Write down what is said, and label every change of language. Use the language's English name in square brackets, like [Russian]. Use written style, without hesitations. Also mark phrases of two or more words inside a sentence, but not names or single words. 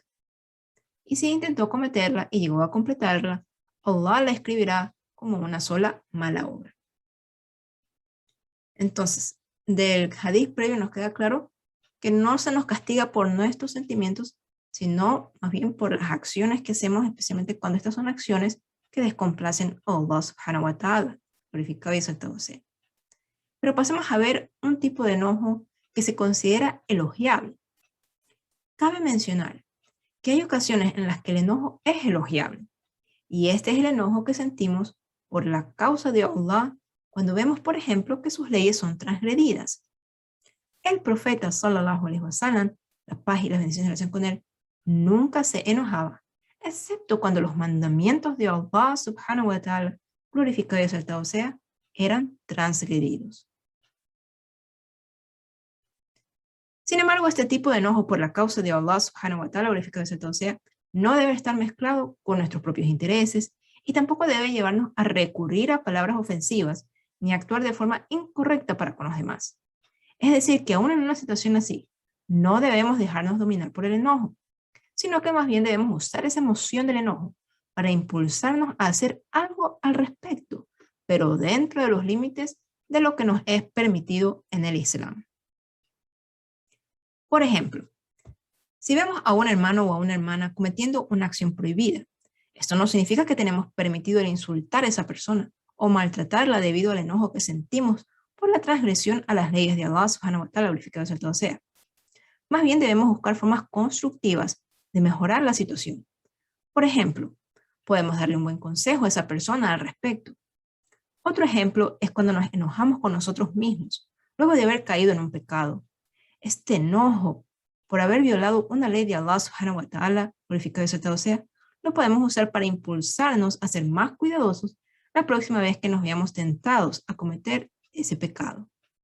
[Spanish] Y si intentó cometerla y llegó a completarla, Allah la escribirá como una sola mala obra. Entonces, del hadith previo nos queda claro que no se nos castiga por nuestros sentimientos, sino más bien por las acciones que hacemos, especialmente cuando estas son acciones que descomplacen a Allah [Arabic] سبحانه وتعالى, [Spanish] glorificado y exaltado sea. Pero pasemos a ver un tipo de enojo que se considera elogiable. Cabe mencionar que hay ocasiones en las que el enojo es elogiable, y este es el enojo que sentimos por la causa de Allah cuando vemos, por ejemplo, que sus leyes son transgredidas. El profeta, [Arabic] صلى الله عليه وسلم, [Spanish] la paz y las bendiciones con él, nunca se enojaba, excepto cuando los mandamientos de Allah [Arabic] سبحانه وتعالى, [Spanish] glorificado y exaltado sea, eran transgredidos. Sin embargo, este tipo de enojo por la causa de Allah [Arabic] سبحانه وتعالى, [Spanish] glorificado y exaltado sea, no debe estar mezclado con nuestros propios intereses y tampoco debe llevarnos a recurrir a palabras ofensivas ni actuar de forma incorrecta para con los demás. Es decir, que aún en una situación así, no debemos dejarnos dominar por el enojo, sino que más bien debemos usar esa emoción del enojo para impulsarnos a hacer algo al respecto, pero dentro de los límites de lo que nos es permitido en el Islam. Por ejemplo, si vemos a un hermano o a una hermana cometiendo una acción prohibida, esto no significa que tenemos permitido el insultar a esa persona o maltratarla debido al enojo que sentimos por la transgresión a las leyes de Allah [Arabic] سبحانه وتعالى, [Spanish] glorificado sea todo sea. Más bien debemos buscar formas constructivas de mejorar la situación. Por ejemplo, podemos darle un buen consejo a esa persona al respecto. Otro ejemplo es cuando nos enojamos con nosotros mismos, luego de haber caído en un pecado. Este enojo por haber violado una ley de Allah [Arabic] سبحانه وتعالى, [Spanish] glorificado sea todo sea, lo podemos usar para impulsarnos a ser más cuidadosos la próxima vez que nos veamos tentados a cometer ese pecado.